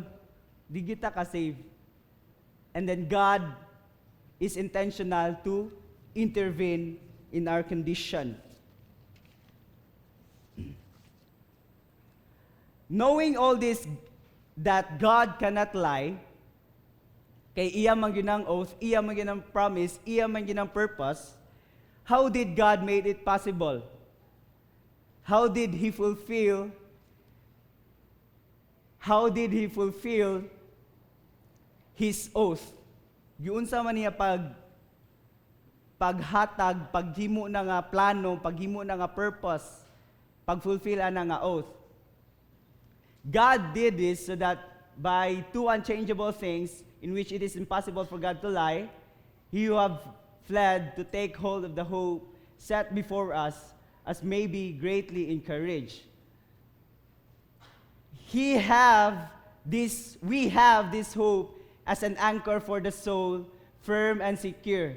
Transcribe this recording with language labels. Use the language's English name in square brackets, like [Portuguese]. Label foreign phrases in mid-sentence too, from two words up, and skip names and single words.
[Cebuano] Di kita ka save. [English] And then God is intentional to intervene in our condition. Knowing all this, that God cannot lie, [Cebuano] kay iya man ginang oath, iya man ginang promise, iya man ginang purpose, [English] how did God made it possible? How did He fulfill His oath? [Cebuano] Giunsa man niya paghatag, paghimo na nga plano, paghimo na nga purpose, pagfulfill na nga oath. [English] God did this so that by two unchangeable things in which it is impossible for God to lie, He who have fled to take hold of the hope set before us as may be greatly encouraged. We have this hope as an anchor for the soul, firm and secure.